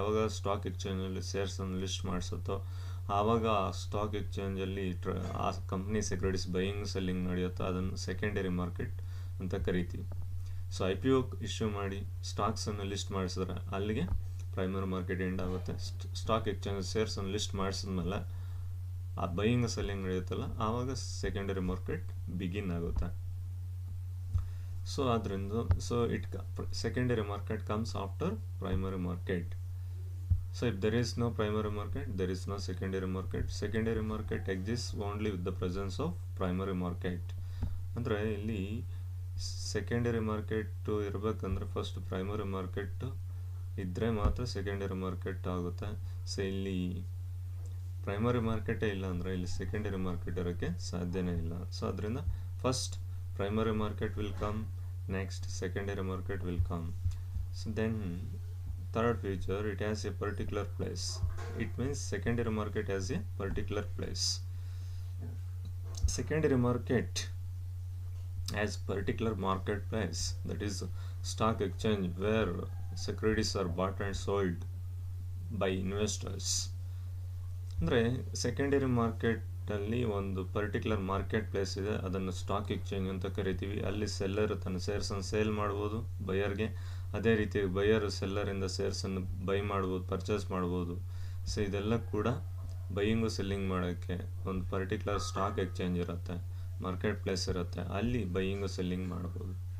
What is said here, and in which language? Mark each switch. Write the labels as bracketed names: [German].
[Kannada] ಯಾವಾಗ stock ಎಕ್ಸ್ಚೇಂಜಲ್ಲಿ ಶೇರ್ಸನ್ನು list ಮಾಡಿಸುತ್ತೋ ಆವಾಗ ಆ ಸ್ಟಾಕ್ ಎಕ್ಸ್ಚೇಂಜಲ್ಲಿ ಆ ಕಂಪ್ನಿ ಸೆಕ್ಯೂರಿಟೀಸ್ ಬೈಯಿಂಗ್ ಸೆಲ್ಲಿಂಗ್ ನಡೆಯುತ್ತೋ ಅದನ್ನು ಸೆಕೆಂಡರಿ ಮಾರ್ಕೆಟ್ ಅಂತ ಕರಿತೀವಿ. ಸೊ IPO ಇಶ್ಯೂ ಮಾಡಿ ಸ್ಟಾಕ್ಸನ್ನು ಲಿಸ್ಟ್ ಮಾಡಿಸಿದ್ರೆ ಅಲ್ಲಿಗೆ ಪ್ರೈಮರಿ ಮಾರ್ಕೆಟ್ ಎಂಡ್ ಆಗುತ್ತೆ. ಸ್ಟಾಕ್ ಎಕ್ಸ್ಚೇಂಜ್ ಶೇರ್ಸನ್ನು ಲಿಸ್ಟ್ ಮಾಡಿಸಿದ್ಮೇಲೆ ಆ ಬೈಯಿಂಗ್ ಸೆಲ್ಲಿಂಗ್ ನಡೆಯುತ್ತಲ್ಲ ಆವಾಗ ಸೆಕೆಂಡರಿ ಮಾರ್ಕೆಟ್ ಬಿಗಿನ್ ಆಗುತ್ತೆ. [English] So ಅದರಿಂದ secondary market comes after primary market. So if there is no primary market, there is no secondary market. Secondary market exists only with the presence of primary market. [Kannada] ಅಂದರೆ ಇಲ್ಲಿ secondary market ಇರಬೇಕಂದ್ರೆ first primary market ಇದ್ದರೆ ಮಾತ್ರ secondary market ಆಗುತ್ತೆ. So ಇಲ್ಲಿ primary ಮಾರ್ಕೆಟೇ ಇಲ್ಲ ಅಂದರೆ ಇಲ್ಲಿ secondary market ಇರೋಕ್ಕೆ ಸಾಧ್ಯನೇ ಇಲ್ಲ. [English] So ಅದರಿಂದ first primary market will come, next secondary market will come. So then third feature, it has a particular place. It means secondary market has a particular place. Secondary market has particular marketplace, that is stock exchange, where securities are bought and sold by investors. [Kannada] ಅಂದರೆ secondary ಮಾರ್ಕೆಟಲ್ಲಿ ಒಂದು particular market place ಇದೆ, ಅದನ್ನು stock exchange ಅಂತ ಕರಿತೀವಿ. ಅಲ್ಲಿ seller ತನ್ನ ಶೇರ್ಸನ್ನು sale ಮಾಡ್ಬೋದು ಬಯರ್ಗೆ, ಅದೇ ರೀತಿ ಬಯರ್ ಸೆಲ್ಲರಿಂದ ಶೇರ್ಸನ್ನು ಬೈ ಮಾಡ್ಬೋದು, ಪರ್ಚೇಸ್ ಮಾಡ್ಬೋದು. ಸೊ ಇದೆಲ್ಲ ಕೂಡ ಬೈಯಿಂಗು ಸೆಲ್ಲಿಂಗ್ ಮಾಡೋಕ್ಕೆ ಒಂದು ಪರ್ಟಿಕ್ಯುಲರ್ ಸ್ಟಾಕ್ ಎಕ್ಸ್ಚೇಂಜ್ ಇರುತ್ತೆ, ಮಾರ್ಕೆಟ್ ಪ್ಲೇಸ್ ಇರುತ್ತೆ, ಅಲ್ಲಿ ಬೈಯಿಂಗು ಸೆಲ್ಲಿಂಗ್ ಮಾಡ್ಬೋದು.